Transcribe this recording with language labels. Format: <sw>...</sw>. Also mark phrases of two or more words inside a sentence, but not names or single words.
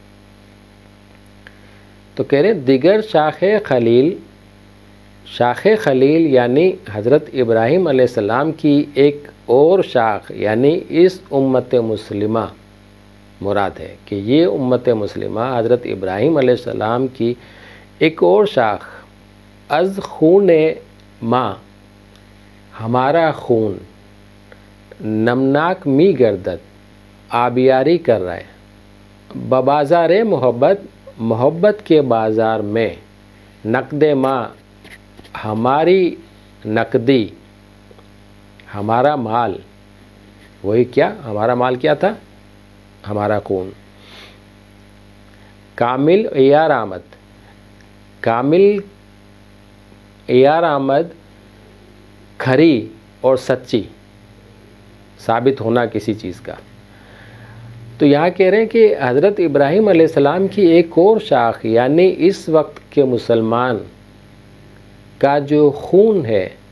<ur>تو کہہ رہے دیگر شاخ خلیل یعنی حضرت ابراہیم</ur> <ar>علیہ السلام</ar> <ur>کی ایک اور شاخ، یعنی اس امت مسلمہ مراد ہے کہ یہ امت مسلمہ حضرت ابراہیم</ur> <ar>علیہ السلام</ar> <ur>کی ایک اور شاخ،</ur> <fa>از خون ماں</fa> <ur>ہمارا خون،</ur> <fa>نمناک می گردد</fa> <ur>آبیاری کر رہا ہے، ببازار محبت کے بازار میں،</ur> <fa>نقد ماں</fa> <ur>ہماری نقدی، ہمارا مال، وہی کیا ہمارا مال کیا تھا؟ ہمارا خون.</ur> <fa>کامل عیار آمد، کامل عیار آمد</fa> <ur>کھری اور سچی ثابت ہونا کسی چیز کا. تو یہاں کہہ رہے ہیں کہ حضرت ابراہیم</ur> <ar>علیہ السلام</ar> <ur>کی ایک اور شاخ، یعنی اس وقت کے مسلمان کا جو خون ہے،</ur>